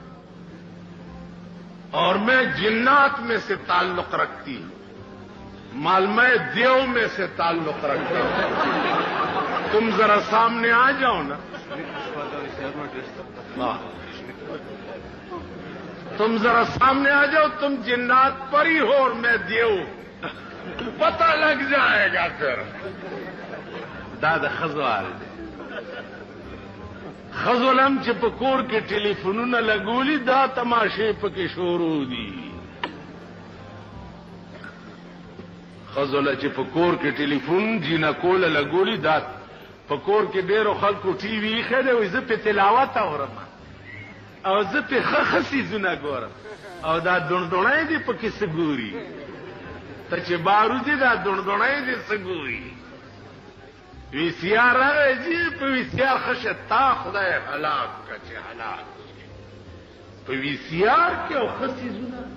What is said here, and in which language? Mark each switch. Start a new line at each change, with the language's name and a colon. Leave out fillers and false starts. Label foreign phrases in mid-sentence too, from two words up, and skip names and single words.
Urdu: اور میں جنات میں سے تعلق رکھتی ہوں مال میں دیو میں سے تعلق رکھتا ہوں تم ذرا سامنے آ جاؤ نا تم ذرا سامنے آ جاؤ تم جنات پری ہو اور میں دیو پتہ لگ جائے گا پھر دادا خزوال
Pashto: خزولم چې په کور کې ټلیفونونه لګولي دا تماشې پکې شروع دي خزوله چې په کور کې ټلیفون جینکوله لګولي دا په کور کې ډېرو خلکو ټي وي ایښی دی وایي زه پې تلاوت اورم او زه پې ښه څیزونه ګورم او دا دوڼدوڼی دي پکې څه ګوري ته چې باروزي دا دوڼدوڼی دي څه ګوري وی سی آر راغی جی په وی سی آر خشه تا خدای هلاک که چې هلاک په وی سی آر کې او ښه څیزونه